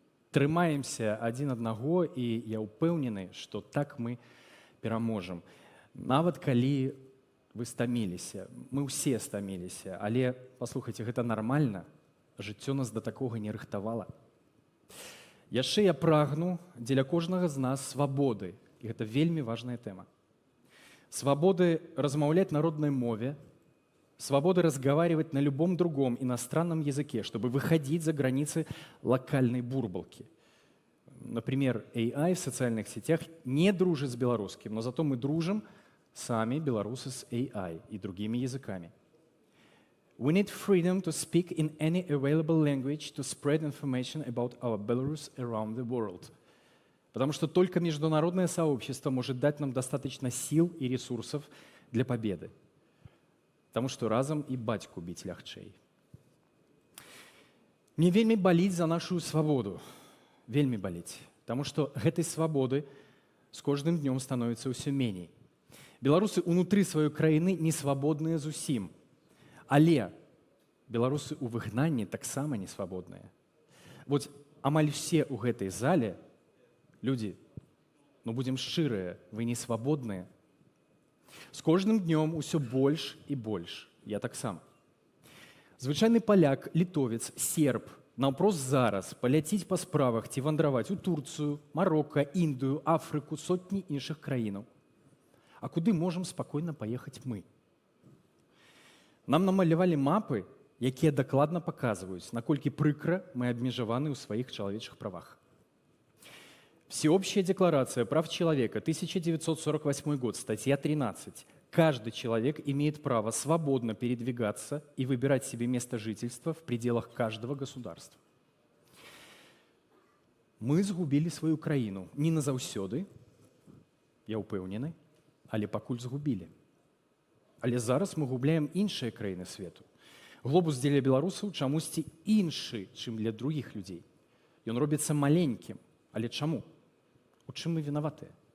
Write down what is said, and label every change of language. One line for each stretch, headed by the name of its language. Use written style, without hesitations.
Belarusian: Трымаемся адзін аднаго, і я ўпэўнены, што так мы пераможам. Нават калі вы стаміліся, мы ўсе стаміліся, але, паслухайце, гэта нармальна, жыццё нас да такога не рыхтавала. Яшчэ я прагну дзеля кожнага з нас свабоды, і гэта вельмі важная тэма.
Russian: Свободы
Belarusian: размаўляць
Russian: на родной мове, свободы разговаривать на любом другом иностранном языке, чтобы выходить за границы локальной бурбалки. Например, AI в социальных сетях не дружит с белорусским, но зато мы дружим сами, белорусы, с AI и другими языками.
English: We need freedom to speak in any available language to spread information about our Belarus around the world.
Russian: Потому что только международное сообщество может дать нам достаточно сил и ресурсов для победы. Потому что разом и батьку бить лягчэй.
Belarusian: Мне вельмі баліць за нашу свабоду. Вельмі баліць.
Russian: Потому что
Belarusian: гэтай свабоды с кожным днём становіцца ўсё меней. Беларусы ўнутры сваёй краіны не свабодныя зусім. Але беларусы ў выгнанні таксама не свабодныя. Вот амаль все ў гэтай зале людзі, ну будзем шчырыя, вы не свабодныя. З кожным днём усё больш і больш. Я таксама. Звычайны паляк, літовец, серб наўпрост зараз паляціць па справах ці вандраваць у Турцыю, Марокко, Індыю, Афрыку, сотні іншых краінаў. А куды можам спакойна паехаць мы? Нам намалявалі мапы, якія дакладна паказваюць, наколькі прыкра мы абмежаваны ў сваіх чалавечых правах.
Russian: Всеобщая декларация прав человека, 1948 год, статья 13. Каждый человек имеет право свободно передвигаться и выбирать себе место жительства в пределах каждого государства.
Belarusian: Мы згубілі сваю краіну не назаўсёды, я ўпэўнены, але пакуль згубілі. Але зараз мы губляем іншыя краіны свету. Глобус дзеля беларусаў чамусьці іншы, чым для другіх людзей. Ён робіцца маленькім, але чаму? У чым мы вінаватыя?